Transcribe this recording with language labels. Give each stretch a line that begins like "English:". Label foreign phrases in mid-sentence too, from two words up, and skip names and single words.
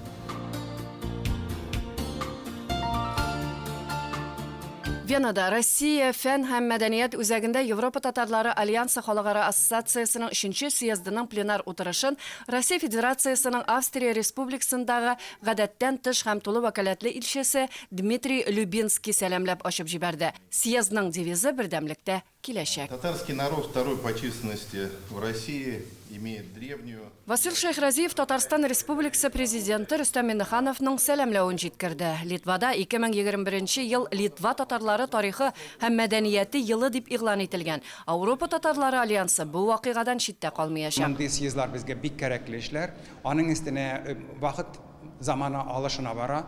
Tatar: Венада Россия фән һәм мәдәният үзәгендә Европа татарлары Альянсы халыкара ассоциациясының 3-нче съездының пленар утырышын Россия Федерациясының Австрия Республикасындагы гадәттән тыш һәм тулы вәкаләтле илчесе Дмитрий Любинский сәламләп ачып җибәрде. Съездның девизы бердәмлектә киләчәк.
Russian: Татарский народ второй по численности в России имеет древнюю.
Tatar: Васил Шайхразиев Татарстан Республикасы президенты Рөстәм Миңнехановның сәламләвен җиткерде. Литвада 2021 ел Литва татарлары тарихы һәм мәдәнияте елы дип игълан ителгән. Авропа татарлары альянсы бу вакыйгадан читтә калмаячак. Мондый съездлар безгә бик кирәкле эшләр. Аның өстенә вакыт заманы алышына бара.